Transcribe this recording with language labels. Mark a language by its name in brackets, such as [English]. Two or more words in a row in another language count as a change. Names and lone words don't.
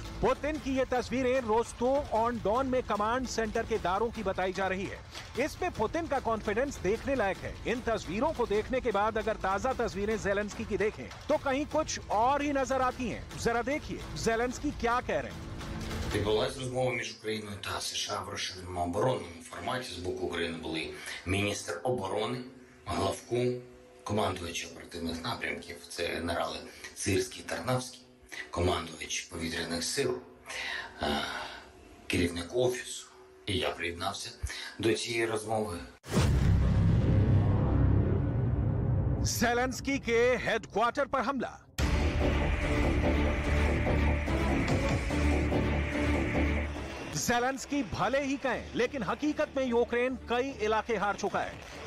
[Hindi] पुतिन की ये तस्वीरें रोस्टोव ऑन डॉन में [English] command center [Hindi] के दारों की बताई जा रही है। इसमें पुतिन का कॉन्फिडेंस देखने लायक है। इन तस्वीरों को देखने के बाद अगर ताजा तस्वीरें ज़ेलेंस्की की देखें तो कहीं कुछ और ही नजर आती हैं। जरा देखिए ज़ेलेंस्की क्या कह रहे हैं। [Ukrainian] Відбулась розмова між Україною та США в розширеному оборонному форматі. З боку України були міністр оборони, главку, командувачі оперативних напрямків, це генерали Сирський, Тарнавський, командувач повітряних сил, керівник офісу. І я приєднався до цієї розмови. [Hindi] ज़ेलेंस्की के हेडक्वार्टर पर हमला। ज़ेलेंस्की भले ही कहें, लेकिन हकीकत में यूक्रेन कई इलाके हार चुका है।